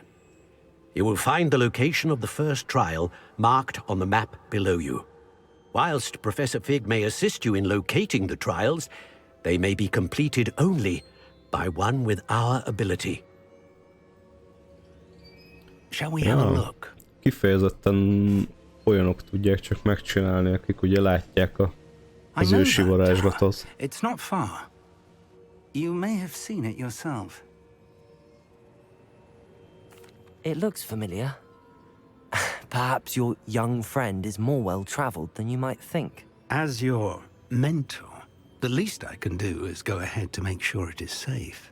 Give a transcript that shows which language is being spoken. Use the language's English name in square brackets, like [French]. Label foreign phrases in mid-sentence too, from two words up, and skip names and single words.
[English] You will find the location of the first trial marked on the map below you. Whilst Professor Fig may assist you in locating the trials, they may be completed only by one with our ability. Shall we have a look? [Hungarian] Kifejezetten olyanok tudják csak megcsinálni, akik ugye látják az ősi varázslatot. [English] It's not far. You may have seen it yourself. It looks familiar. Perhaps your young friend is more well-traveled than you might think. As your mentor, the least I can do is go ahead to make sure it is safe.